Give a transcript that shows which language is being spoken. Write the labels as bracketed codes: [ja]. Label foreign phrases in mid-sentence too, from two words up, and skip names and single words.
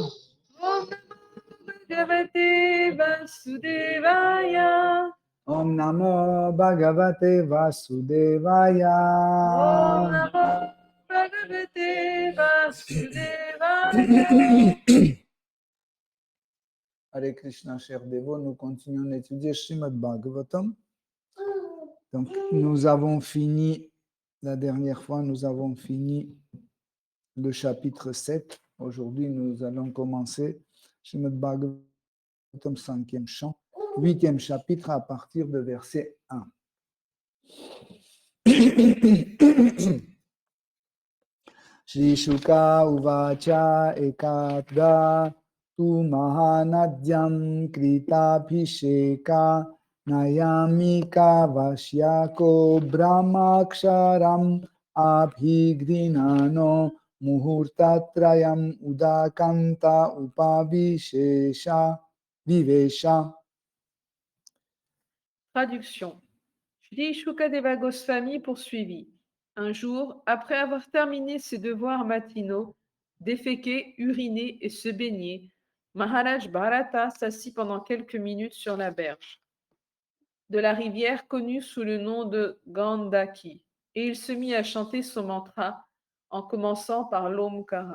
[sa] Om Namo Bhagavate Vasudevaya. Om Namo Bhagavate Vasudevaya Om Namo Bhagavate Vasudevaya. [fr] Hare Krishna, chers dévots, nous continuons d'étudier Srimad Bhagavatam. Donc, nous avons fini, la dernière fois, nous avons fini le chapitre 7. Aujourd'hui, nous allons commencer Srimad Bhagavatam, 5e chant, 8e chapitre à partir de verset 1. [sa] Shri Shuka Uvacha Ekatda Tu Mahanadyam Krita Bhisheka Nayamika Vashyako Brahmaksharam Abhigrinano Muhurtatrayam Udakanta Upavishesha Vivesha. [fr] Traduction. Shri Shukadeva Goswami poursuivit. Un jour, après avoir terminé ses devoirs matinaux, déféquer, uriner et se baigner, Maharaj Bharata s'assit pendant quelques minutes sur la berge de la rivière connue sous le nom de Gandaki, et il se mit à chanter son mantra en commençant par l'Omkara.